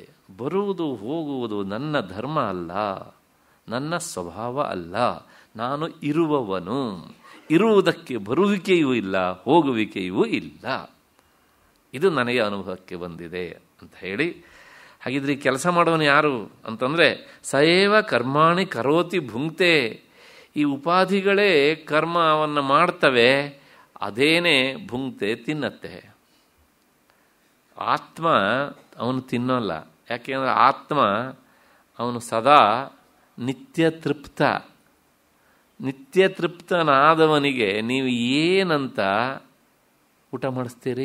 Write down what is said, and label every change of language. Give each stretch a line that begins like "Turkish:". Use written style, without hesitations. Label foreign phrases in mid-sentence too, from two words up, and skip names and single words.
Kannada: ಬರುವುದು ಹೋಗುವುದು ನನ್ನ ಧರ್ಮ ಅಲ್ಲ, ನನ್ನ ಸ್ವಭಾವ ಅಲ್ಲ. ನಾನು ಇರುವವನು. ಇರುವುದಕ್ಕೆ ಬರುವಿಕೆಯೂ ಇಲ್ಲ, ಹೋಗುವಿಕೆಯೂ ಇಲ್ಲ. ಇದು ನನಗೆ ಅನುಭವಕ್ಕೆ ಬಂದಿದೆ ಅಂತ ಹೇಳಿ, ಹಾಗಿದ್ರೆ ಈ ಕೆಲಸ ಮಾಡೋನು ಯಾರು ಅಂತಂದರೆ,
Sanskrit: ಸಯೇವ ಕರ್ಮಾಣಿ ಕರೋತಿ ಭುಂಕ್ತೆ.
Kannada: ಈ ಉಪಾಧಿಗಳೇ ಕರ್ಮವನ್ನು ಮಾಡ್ತವೆ, ಅದೇನೇ ಭುಂಕ್ತೆ ತಿನ್ನತ್ತೆ. ಆತ್ಮ ಅವನು ತಿನ್ನೋಲ್ಲ. ಯಾಕೆಂದರೆ ಆತ್ಮ ಅವನು ಸದಾ ನಿತ್ಯ ತೃಪ್ತ. ನಿತ್ಯ ತೃಪ್ತನಾದವನಿಗೆ ನೀವು ಏನಂತ ಊಟ ಮಾಡಿಸ್ತೀರಿ?